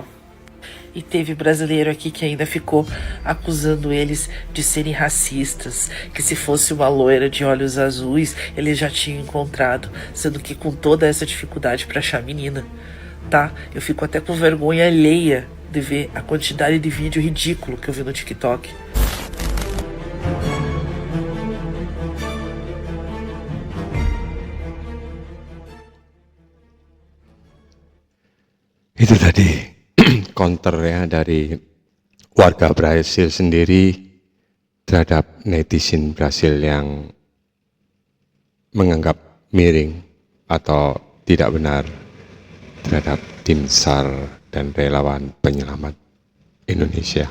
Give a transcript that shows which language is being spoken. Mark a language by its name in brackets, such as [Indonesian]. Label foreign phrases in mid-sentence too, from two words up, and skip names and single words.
[Portuguese] E teve brasileiro aqui que ainda ficou acusando eles de serem racistas, que se fosse uma loira de olhos azuis, eles já tinham encontrado, sendo que com toda essa dificuldade para achar a menina, tá? Eu fico até com vergonha alheia de ver a quantidade de vídeo ridículo que eu vi no TikTok. [Indonesian] Itu tadi counternya dari warga Brasil sendiri terhadap netizen Brasil yang menganggap miring atau tidak benar terhadap tim SAR dan relawan penyelamat Indonesia.